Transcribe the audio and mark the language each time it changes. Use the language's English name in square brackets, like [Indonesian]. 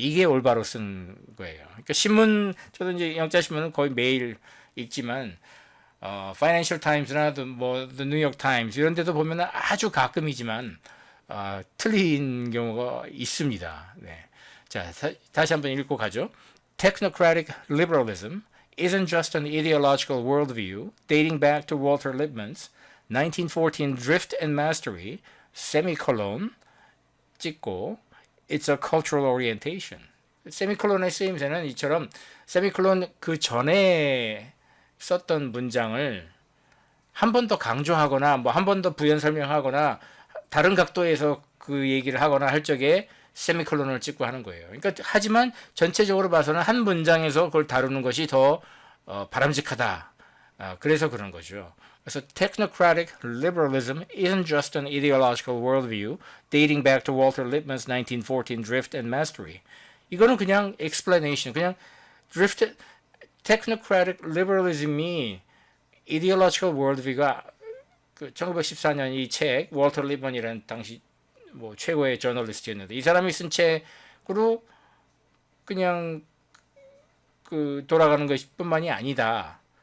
[Korean] 이게 올바로 쓴 거예요. 그러니까 신문 저도 이제 영자 신문은 거의 매일 읽지만 Financial Times나 뭐 The New York Times 이런 데도 보면 아주 가끔이지만 틀린 경우가 있습니다. 네. 자, 다시 한번 읽고 가죠. [English] Technocratic liberalism isn't just an ideological worldview dating back to Walter Lippmann's 1914 Drift and Mastery, semicolon, [Korean] 찍고, [English] it's a cultural orientation. [Korean] 세미콜론의 쓰임새는 이처럼 세미콜론 그 전에 썼던 문장을 한 번 더 강조하거나 뭐 한 번 더 부연 설명하거나 다른 각도에서 그 얘기를 하거나 할 적에 세미콜론을 찍고 하는 거예요. 그러니까 하지만 전체적으로 봐서는 한 문장에서 그걸 다루는 것이 더 바람직하다. 그래서 그런 거죠. 그래서 [English] technocratic liberalism isn't just an ideological worldview dating back to Walter Lippmann's 1914 Drift and Mastery. [Korean] 이거는 그냥 explanation, 그냥 drift, [English] technocratic liberalism [Korean] 이 [English] ideological worldview [Korean] 가 그 1914년 이 책, 월터 리번이라는 당시 뭐 최고의 저널리스트였는데 이 사람이 쓴 책으로 그냥 그 돌아가는 것뿐만이 아니다.